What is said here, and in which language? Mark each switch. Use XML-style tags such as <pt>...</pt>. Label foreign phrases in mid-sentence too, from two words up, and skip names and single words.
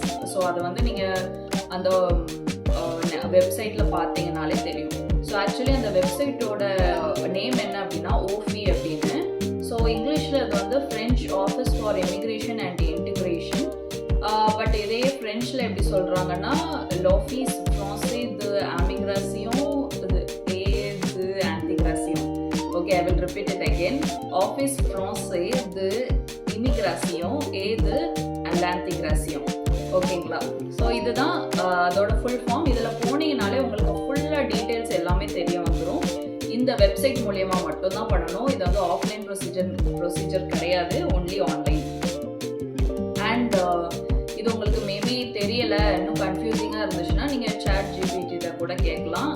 <ta>ஸோ அதை வந்து நீங்கள் அந்த வெப்சைட்டில் பார்த்தீங்கனாலே தெரியும். ஸோ ஆக்சுவலி அந்த வெப்சைட்டோட நேம் என்ன அப்படின்னா ஓஃபி அப்படின்னு. ஸோ இங்கிலீஷில் அது வந்து</ta> <en>French Office for Immigration and Integration.</en> <ta>பட் இதே ஃப்ரெஞ்சில் எப்படி சொல்கிறாங்கன்னா</ta> <fr>l'Office français de l'immigration et l'intégration.</fr> <en>Okay, I will repeat it again.</en> <fr>Office français de l'immigration et de l'intégration.</fr> <ta>ஓகேங்களா? ஸோ இதுதான் அதோட</ta> <en>full form.</en> <ta>இதில் போனீங்கனாலே உங்களுக்கு ஃபுல்லாக டீட்டெயில்ஸ் எல்லாமே தெரிய வந்துடும். இந்த வெப்சைட் மூலியமாக மட்டும்தான் பண்ணணும். இது வந்து</ta> <en>offline procedure</en> <ta>கிடையாது,</ta> <en>only online.</en> <ta>அண்ட் இது உங்களுக்கு மேபி தெரியலை, இன்னும் கன்ஃபியூசிங்காக இருந்துச்சுன்னா நீங்கள் ChatGPT கூட கேட்கலாம்.</ta>